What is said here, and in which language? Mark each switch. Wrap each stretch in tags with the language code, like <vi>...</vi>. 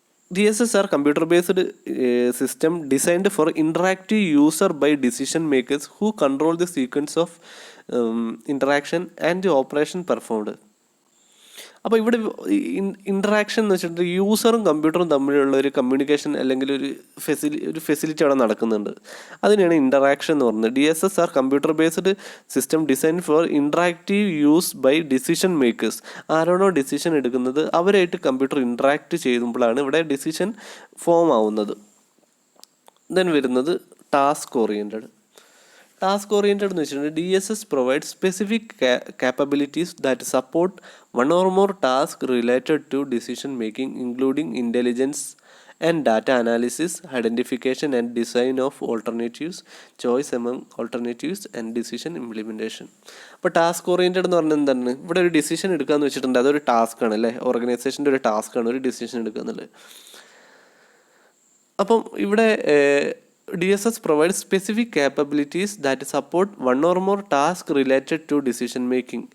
<en>DSS are computer-based system designed for interactive user by decision makers who control the sequence of interaction and the operation performed.</en> <ml>അപ്പോൾ ഇവിടെ interaction എന്ന് വെച്ചിട്ടുണ്ടെങ്കിൽ യൂസറും കമ്പ്യൂട്ടറും തമ്മിലുള്ള ഒരു communication അല്ലെങ്കിൽ ഒരു ഫെസിലിറ്റി അവിടെ നടക്കുന്നുണ്ട്. അതിനെയാണ് ഇൻട്രാക്ഷൻ എന്ന് പറയുന്നത്.</ml> <en>DSS are computer based system design for interactive use by decision makers.</en> <ml>ആരാണോ ഡിസിഷൻ എടുക്കുന്നത് അവരായിട്ട് കമ്പ്യൂട്ടർ ഇൻട്രാക്ട് ചെയ്യുമ്പോഴാണ് ഇവിടെ ഡിസിഷൻ ഫോം ആവുന്നത്. ദെൻ വരുന്നത് ടാസ്ക് ഓറിയൻറ്റഡ്. ടാസ്ക് ഓറിയൻറ്റഡ് എന്ന് വെച്ചിട്ടുണ്ടെങ്കിൽ</ml> <en>DSS provide specific capabilities that support one or more tasks related to decision making, including intelligence and data analysis, identification and design of alternatives, choice among alternatives and decision implementation.</en> <ml>അപ്പോൾ task oriented എന്ന് പറഞ്ഞാൽ എന്താണ്? ഇവിടെ ഒരു decision എടുക്കാന്ന് വെച്ചിട്ടുണ്ട്, അതൊരു task ആണ് അല്ലേ, ഓർഗനൈസേഷൻ്റെ ഒരു ടാസ്ക് ആണ് ഒരു ഡിസിഷൻ എടുക്കുക എന്നുള്ളത്. അപ്പം ഇവിടെ</ml> <en>DSS provides specific capabilities that support one or more tasks related to decision making.</en>